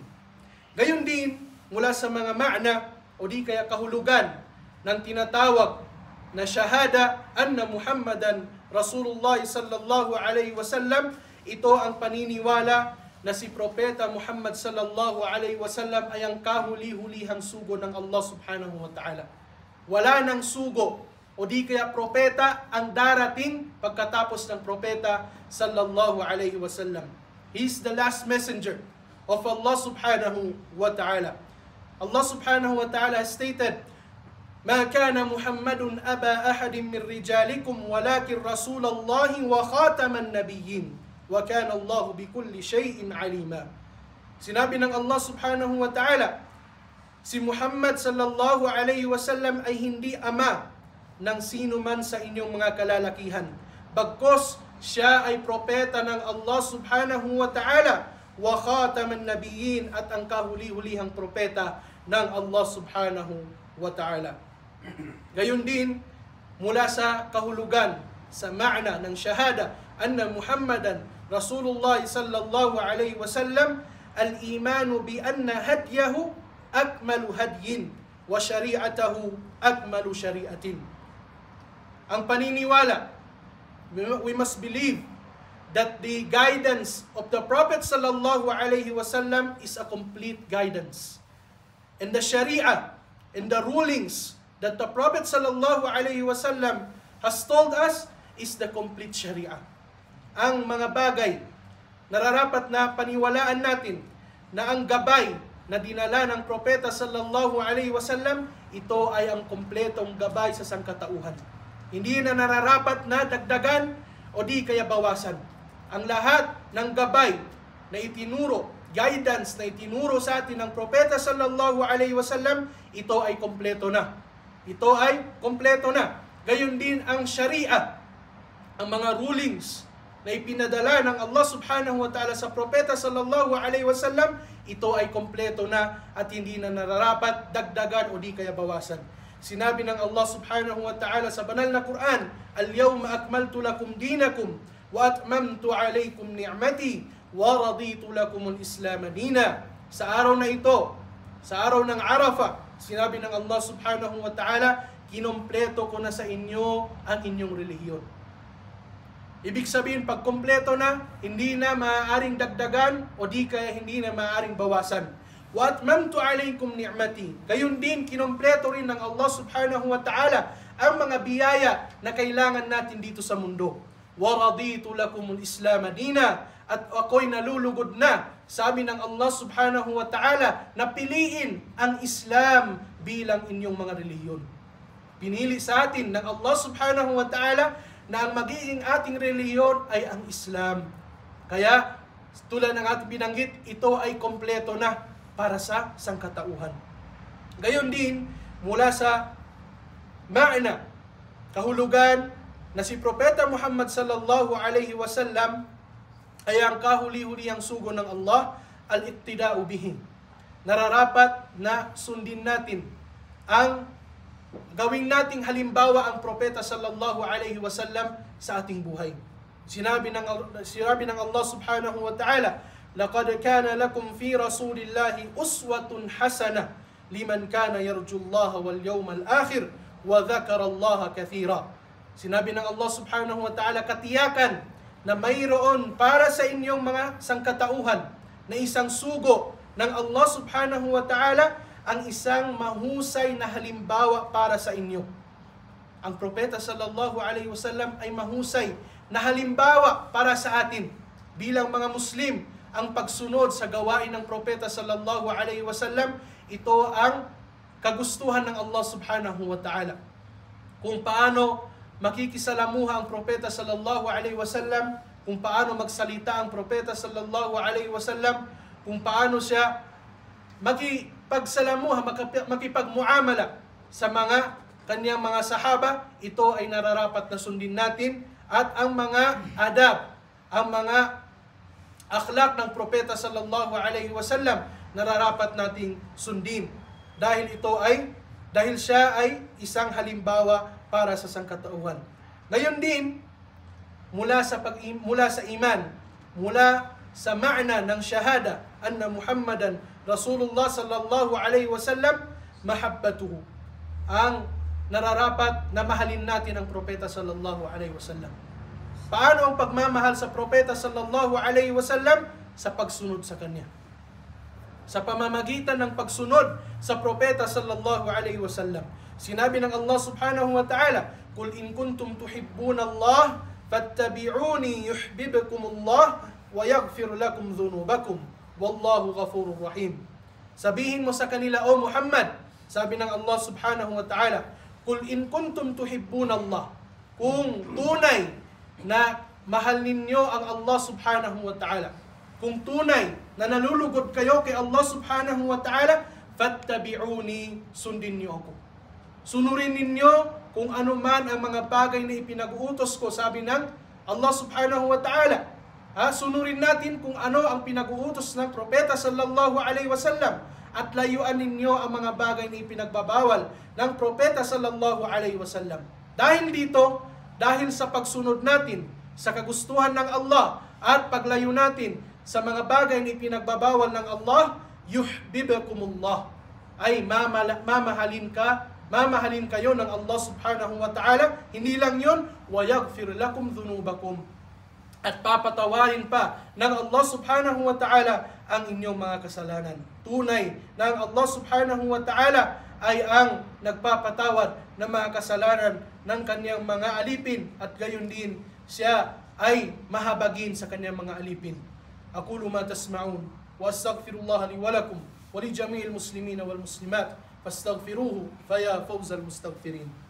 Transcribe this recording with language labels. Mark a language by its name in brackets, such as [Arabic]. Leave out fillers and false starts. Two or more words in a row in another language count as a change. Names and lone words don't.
[Filipino] Gayon din, mula sa mga ma'na o di kaya kahulugan ng tinatawag na shahada [Arabic] أنّ محمدًا رسول الله صلى الله عليه وسلم, [Filipino] ito ang paniniwala na si Propeta Muhammad [Arabic] صلى الله عليه وسلم [Filipino] ay ang kahuli-hulihang sugo ng Allah [Arabic] سبحانه وتعالى. [Filipino] Wala nang sugo o di kaya propeta ang darating pagkatapos ng propeta [Arabic] صلى الله عليه وسلم. [English] He is the last messenger of Allah [Arabic] سبحانه وتعالى. الله سبحانه وتعالى stated, "ما كان محمد أبا أحد من رجالكم ولكن رسول الله وخاتم النبيين وكان الله بكل شيء عليما." [Filipino] Sinabi ng Allah subhanahu wa ta'ala, si Muhammad [Arabic] صلى الله عليه وسلم [Filipino] ay hindi ama ng sino man sa inyong mga kalalakihan, bagkos siya ay propeta ng Allah [Arabic] سبحانه وتعالى, وخاتم النبيين, [Filipino] at ang kahuli-hulihang propeta ng Allah [Arabic] سبحانه وتعالى. [Filipino] Gayon din, mula sa kahulugan, sa ma'na ng shahada, [Arabic] أن محمدا رسول الله صلى الله عليه وسلم الإيمان بأن هديه أكمل هدي وشريعته أكمل شريعة. [Filipino] Ang paniniwala, [English] we must believe that the guidance of the Prophet [Arabic] صلى الله عليه وسلم [English] is a complete guidance. And the Sharia and the rulings that the Prophet [Arabic] صلى الله عليه وسلم [English] has told us is the complete Sharia. [Filipino] Ang mga bagay nararapat na paniwalaan natin na ang gabay na dinala ng Propeta [Arabic] صلى الله عليه وسلم, [Filipino] ito ay ang kompletong gabay sa sangkatauhan. Hindi na nararapat na dagdagan o di kaya bawasan. Ang lahat ng gabay na itinuro, guidance na itinuro sa atin ng Propeta [Arabic] صلى الله عليه وسلم, [Filipino] ito ay kompleto na. Ito ay kompleto na. Gayon din ang Sharia ang mga rulings na ipinadala ng Allah [Arabic] سبحانه وتعالى [Filipino] sa propeta [Arabic] صلى الله عليه وسلم, [Filipino] ito ay kompleto na at hindi na nararapat dagdagan o di kaya bawasan. Sinabi ng [Arabic] الله سبحانه وتعالى [Filipino] sa banal na Quran, [Arabic] "اليوم أكملت لكم دينكم وأتممت عليكم نعمتي ورضيت لكم الإسلام دينا." [Filipino] Sa araw na ito, sa araw ng Arafah, sinabi ng Allah [Arabic] سبحانه وتعالى, [Filipino] "Kinompleto ko na sa inyo ang inyong relihiyon." Ibig sabihin, pag kompleto na, hindi na maaaring dagdagan o di kaya hindi na maaaring bawasan. [Arabic] وأتممت عليكم نعمتي. [Filipino] Gayon din, kinompleto rin ng Allah [Arabic] سبحانه وتعالى [Filipino] ang mga biyaya na kailangan natin dito sa mundo. [Arabic] ورضيت لكم الإسلام دينا. [Filipino] At ako'y nalulugod na, sabi ng Allah [Arabic] سبحانه وتعالى, [Filipino] na piliin ang Islam bilang inyong mga relihiyon. Pinili sa atin ng Allah [Arabic] سبحانه وتعالى [Filipino] na ang magiging ating relihiyon ay ang Islam. Kaya, tulad ng ating binanggit, ito ay kompleto na para sa sangkatauhan. Gayon din, mula sa ma'na, kahulugan na si Propeta Muhammad [Arabic] صلى الله عليه وسلم [Filipino] ay ang kahuli-hulihang sugo ng Allah, [Arabic] الاقتداء به. [Filipino] Nararapat na sundin natin ang gawing nating halimbawa ang Propeta [Arabic] صلى الله عليه وسلم [Filipino] sa ating buhay. Sinabi ng [Arabic] الله سبحانه وتعالى, "لقد كان لكم في رسول الله أسوة حسنة لمن كان يرجو الله واليوم الآخر وذكر الله كثيرا." [Filipino] Sinabi ng Allah [Arabic] سبحانه وتعالى, [Filipino] katiyakan na mayroon para sa inyong mga sangkatauhan na isang sugo ng Allah [Arabic] سبحانه وتعالى, [Filipino] ang isang mahusay na halimbawa para sa inyo. Ang Propeta [Arabic] صلى الله عليه وسلم [Filipino] ay mahusay na halimbawa para sa atin. Bilang mga Muslim, ang pagsunod sa gawain ng Propeta [Arabic] صلى الله عليه وسلم, [Filipino] ito ang kagustuhan ng Allah [Arabic] سبحانه وتعالى. [Filipino] Kung paano makikisalamuha ang Propeta [Arabic] صلى الله عليه وسلم, [Filipino] kung paano magsalita ang Propeta [Arabic] صلى الله عليه وسلم, [Filipino] kung paano siya pagsalamuha, makipagmuamala sa mga kanyang mga sahaba, ito ay nararapat na sundin natin. At ang mga adab, ang mga akhlak ng Propeta [Arabic] صلى الله عليه وسلم, [Filipino] nararapat nating sundin. Dahil siya ay isang halimbawa para sa sangkatauhan. Ngayon din, mula sa iman, mula sa ma'na ng shahada, [Arabic] أن محمدا رسول الله صلى الله عليه وسلم محبته. [Filipino] Ang nararapat na mahalin natin ang Propeta [Arabic] صلى الله عليه وسلم. [Filipino] Paano ang pagmamahal sa Propeta [Arabic] صلى الله عليه وسلم? [Filipino] Sa pagsunod sa kanya. Sa pamamagitan ng pagsunod sa Propeta [Arabic] صلى الله عليه وسلم. [Filipino] Sinabi ng [Arabic] الله سبحانه وتعالى, "قل إن كنتم تحبون الله فاتبعوني يحببكم الله ويغفر لكم ذنوبكم. والله غفور رحيم." [Filipino] Sabihin mo sa kanila, O Muhammad, sabi ng Allah [Arabic] سبحانه وتعالى, "قل إن كنتم تحبون الله." [Filipino] Kung tunay na mahal ninyo ang Allah [Arabic] سبحانه وتعالى, [Filipino] kung tunay na nalulugod kayo kay Allah [Arabic] سبحانه وتعالى, [Filipino] fattabi'uni, sundin niyo ako. Sunurin ninyo kung ano man ang mga bagay na ipinag-uutos ko, sabi ng Allah [Arabic] سبحانه وتعالى. [Filipino] Sunurin natin kung ano ang pinag-uutos ng Propeta [Arabic] صلى الله عليه وسلم [Filipino] at layuan ninyo ang mga bagay na ipinagbabawal ng Propeta [Arabic] صلى الله عليه وسلم. [Filipino] Dahil dito, dahil sa pagsunod natin sa kagustuhan ng Allah at paglayo natin sa mga bagay na ipinagbabawal ng Allah, yuhibbukumullah, ay mamahalin kayo ng Allah [Arabic] سبحانه وتعالى. [Filipino] Hindi lang yun, [Arabic] ويغفر لكم ذنوبكم, [Filipino] at papatawarin pa ng Allah [Arabic] سبحانه وتعالى [Filipino] ang inyong mga kasalanan. Tunay na ang Allah [Arabic] سبحانه وتعالى [Filipino] ay ang nagpapatawad ng mga kasalanan ng kanyang mga alipin, at gayon din siya ay mahabagin sa kanyang mga alipin. [Arabic] أقول ما تسمعون وأستغفر الله لي ولكم ولجميع المسلمين والمسلمات فاستغفروه فيا فوز المستغفرين.